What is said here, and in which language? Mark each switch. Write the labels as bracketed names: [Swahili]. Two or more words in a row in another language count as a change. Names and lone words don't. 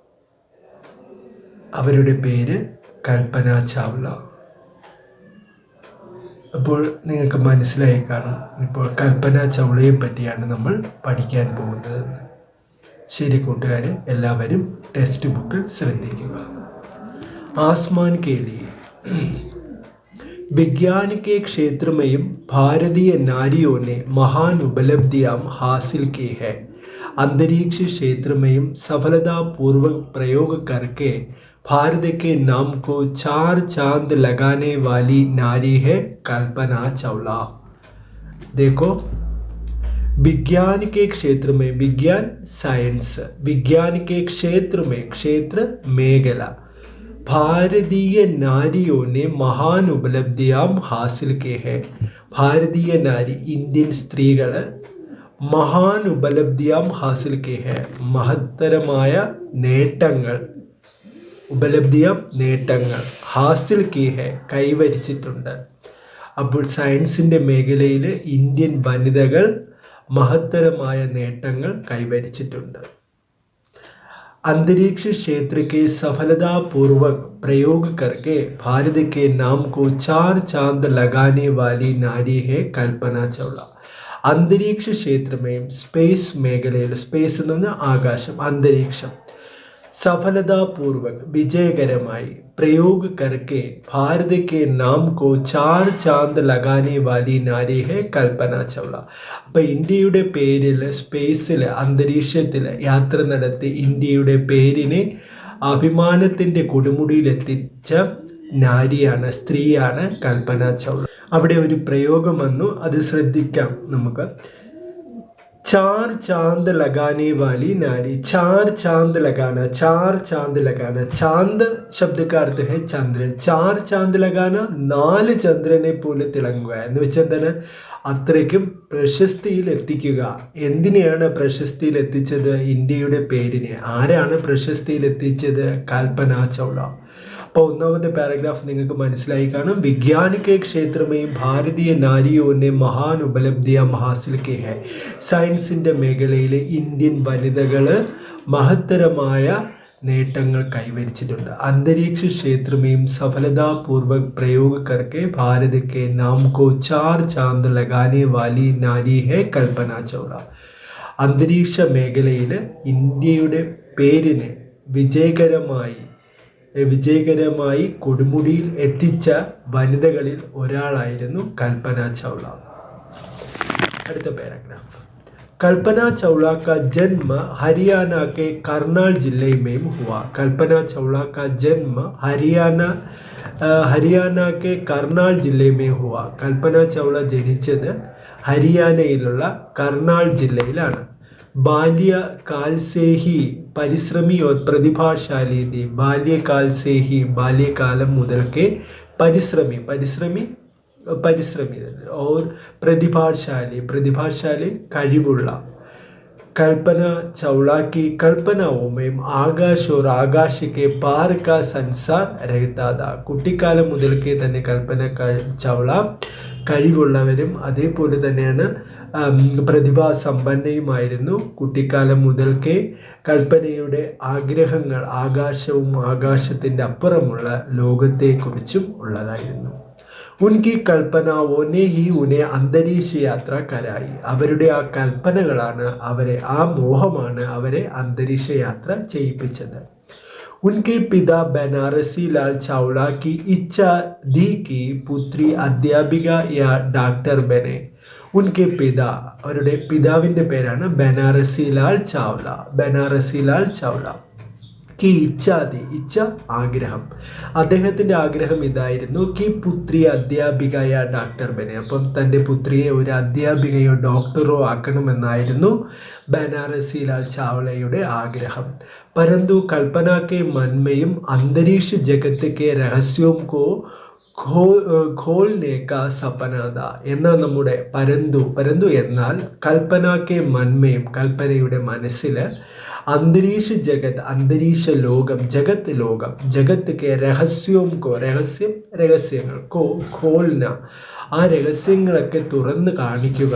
[Malayalam] അവരുടെ പേര് കൽപ്പന ചാവ്ല. അപ്പോൾ നിങ്ങൾക്ക് മനസ്സിലായി കാണും ഇപ്പോൾ കൽപ്പന ചൗളയെ പറ്റിയാണ് നമ്മൾ പഠിക്കാൻ പോകുന്നത്. ശരി കൂട്ടുകാർ, എല്ലാവരും ടെക്സ്റ്റ് ബുക്കിൽ ശ്രദ്ധിക്കുക. [Hindi] आसमान के लिए विज्ञान के क्षेत्र में भारतीय नारियों ने महान उपलब्धियां हासिल की है. अंतरिक्ष क्षेत्र में सफलतापूर्वक प्रयोग करके भारत के नाम को 4 चांद लगाने वाली नारी है कल्पना चावला. देखो, विज्ञान के क्षेत्र में, विज्ञान साइंस, विज्ञान के क्षेत्र में, क्षेत्र മേഖല, भारतीय नारियों ने महान उपलब्धियां हासिल की है. भारतीय नारी, [Malayalam] ഇന്ത്യൻ സ്ത്രീകൾ [Hindi] महान उपलब्धियां हासिल की है, [Malayalam] മഹത്തരമായ നേട്ടങ്ങൾ, ഉപലബ്ധിയാം നേട്ടങ്ങൾ, [Hindi] हासिल की है [Malayalam] കൈവരിച്ചിട്ടുണ്ട്. അപ്പോൾ സയൻസിൻ്റെ മേഖലയിൽ ഇന്ത്യൻ വനിതകൾ മഹത്തരമായ നേട്ടങ്ങൾ കൈവരിച്ചിട്ടുണ്ട്. [Hindi] अंतरिक्ष क्षेत्र के सफलतापूर्वक प्रयोग करके भारत के नाम को 4 चांद लगाने वाली नारी है कल्पना चावला. अंतरिक्ष क्षेत्र में, [Malayalam] स्पेस മേഖലയിൽ, സ്പേസ് എന്ന് പറഞ്ഞാൽ ആകാശം, അന്തരീക്ഷം, [Hindi] सफलतापूर्वक विजयकरമായി प्रयोग करके भारत के नाम को 4 चांद लगाने वाली नारी है कल्पना चावला. [Malayalam] അപ്പോൾ ഇന്ത്യയുടെ പേരിൽ സ്പേസിൽ, അന്തരീക്ഷത്തിൽ യാത്ര നടത്തി ഇന്ത്യയുടെ പേരിനെ അഭിമാനത്തിൻ്റെ കൊടുമുടിയിലെത്തിച്ച നാരിയാണ്, സ്ത്രീയാണ് കൽപ്പന ചൗള. അവിടെ ഒരു പ്രയോഗം വന്നു, അത് ശ്രദ്ധിക്കാം നമുക്ക്. [Hindi] चार चांद लगाने वाली नारी, चार चांद लगाना, चार चांद लगाना, चांद शब्द का अर्थ है चंद्रन. चार चांद लगाना, [Malayalam] 4 ചന്ദ്രനെ പോലെ തിളങ്ങുക എന്ന് വെച്ചാൽ എന്താണ്? അത്രയ്ക്കും പ്രശസ്തിയിൽ എത്തിക്കുക. എന്തിനെയാണ് പ്രശസ്തിയിൽ എത്തിച്ചത്? ഇന്ത്യയുടെ പേരിനെ. ആരാണ് പ്രശസ്തിയിൽ എത്തിച്ചത്? കൽപ്പന ചൗള. അപ്പോൾ ഒന്നാമത്തെ പാരഗ്രാഫ് നിങ്ങൾക്ക് മനസ്സിലായി കാണും. [Hindi] विज्ञान के क्षेत्र में भारतीय नारियों ने महान उपलब्धियां हासिल की है. [Malayalam] സയൻസിൻ്റെ മേഖലയിൽ ഇന്ത്യൻ വനിതകൾ മഹത്തരമായ നേട്ടങ്ങൾ കൈവരിച്ചിട്ടുണ്ട്. [Hindi] अंतरिक्ष क्षेत्र में सफलतापूर्वक प्रयोग करके भारत के नाम को 4 चांद लगाने वाली नारी है कल्पना चावला. [Malayalam] അന്തരീക്ഷ മേഖലയിൽ ഇന്ത്യയുടെ പേരിനെ വിജയകരമായി കൊടുമുടിയിൽ എത്തിച്ച വനിതകളിൽ ഒരാളായിരുന്നു കൽപ്പന ചൗള. അടുത്ത പാരഗ്രാഫ്. [Hindi] कल्पना चावला का जन्म हरियाणा के करनाल जिले में हुआ. कल्पना चावला का जन्म हरियाणा के करनाल जिले में हुआ. [Malayalam] कल्पന ചൗള ജനിച്ചത് ഹരിയാനയിലുള്ള കർണാൽ ജില്ലയിലാണ്. [Hindi] बाल्यकाल से ही परिश्रमी और प्रतिभाशाली थी. बाल्यकाल से ही, बाल्यकालം മുതൽക്കേ പരിശ്രമി और प्रतिभाशाली കഴിവുള്ള. कल्पना चावला की कल्पनाओं में आकाश और आकाश के पार का संसार रहता था. [Malayalam] കുട്ടിക്കാലം മുതൽക്കേ തന്നെ കൽപ്പന ചൗള കഴിവുള്ളവരും അതേപോലെ തന്നെയാണ് പ്രതിഭാസമ്പന്നയുമായിരുന്നു. കുട്ടിക്കാലം മുതൽക്കേ കൽപ്പനയുടെ ആഗ്രഹങ്ങൾ ആകാശവും ആകാശത്തിൻ്റെ അപ്പുറമുള്ള ലോകത്തെക്കുറിച്ചും ഉള്ളതായിരുന്നു. [Hindi] उनकी कल्पनाओं ने ही उन्हें अंतरिक्ष यात्रा कराई. [Malayalam] അവരുടെ ആ കൽപ്പനകളാണ് ആ മോഹമാണ് അവരെ അന്തരീക്ഷ യാത്ര ചെയ്യിപ്പിച്ചത്. [Hindi] उनके पिता बनारसी लाल चावला की इच्छा थी कि पुत्री अध्यापिका या डॉक्टर बने. उनके पिता, [Malayalam] അവരുടെ പിതാവിൻ്റെ പേരാണ് ബനാറസി ലാൽ ചാവല. [Hindi] की इच्छा थी, [Malayalam] ഇച്ഛ ആഗ്രഹം. അദ്ദേഹത്തിൻ്റെ ആഗ്രഹം ഇതായിരുന്നു. [Hindi] कि पुत्री अध्यापिका या डॉक्टर बने. [Malayalam] അപ്പം തൻ്റെ പുത്രിയെ ഒരു അധ്യാപികയോ ഡോക്ടറോ ആക്കണമെന്നായിരുന്നു ബനാറസി ലാൽ ചാവളയുടെ ആഗ്രഹം. [Hindi] परंतु कल्पना के मन में अंतरिक्ष जगत के रहस्यों को खोलने का सपना था. [Malayalam] എന്നാൽ നമ്മുടെ പരന്തു എന്നാൽ കൽപ്പന കെ മന്മയും കൽപ്പനയുടെ മനസ്സിൽ അന്തരീക്ഷ ലോകം ജഗത്ത് കെ രഹസ്യങ്ങൾ ഖോൽന, ആ രഹസ്യങ്ങളൊക്കെ തുറന്ന് കാണിക്കുക.